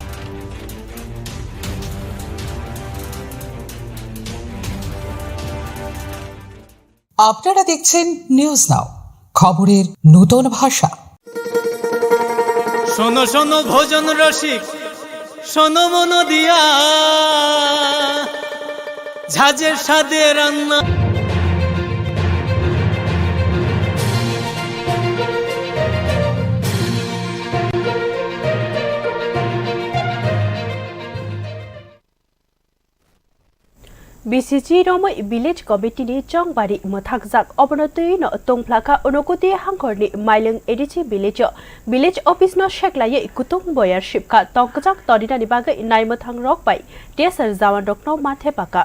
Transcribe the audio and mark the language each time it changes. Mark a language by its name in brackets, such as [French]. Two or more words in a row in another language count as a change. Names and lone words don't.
[Bangla] আপনারা দেখছেন নিউজ নাও, খবরের নতুন ভাষা। শোনো শোনো ভোজন রসিক, শোনো মন দিয়া ঝাঁঝের স্বাদে রান্না। [Kok Borok] BCG Romai [English] Village Committee [Kok Borok] ni Chongbari Mathakjak Obonotui no Tongplaka Onokuti Hangkorni Mailung Edichi [English] Village Office [Kok Borok] no Sheklaya Kutung Boyar Shipka Tongkajak Todinani Bagai Naimathang Rock by Desar Zawan Rokno Mathepaka